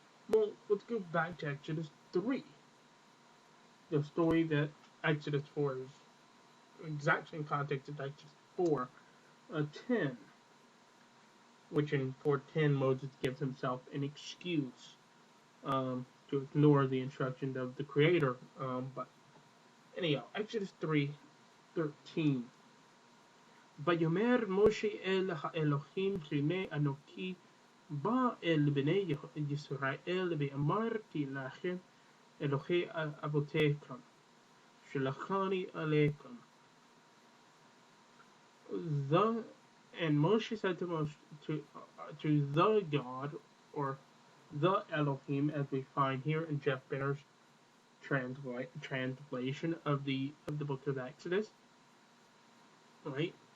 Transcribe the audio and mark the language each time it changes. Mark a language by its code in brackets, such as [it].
[en] Well, let's go back to Exodus 3. The story that Exodus 4 is exact same context as Exodus 4, 10, which in 4:10 Moses gives himself an excuse to ignore the instructions of the Creator. But anyhow, Exodus 3:13. [he] ויאמר משה אל האלוהים הנה אנוכי בא אל בני ישראל ואמרתי לכם אלוהי אבותיכם שלחני עליכם. [en] And Moshe said to the God, or the Elohim, as we find here in Jeff Benner's translation of the book of Exodus, right?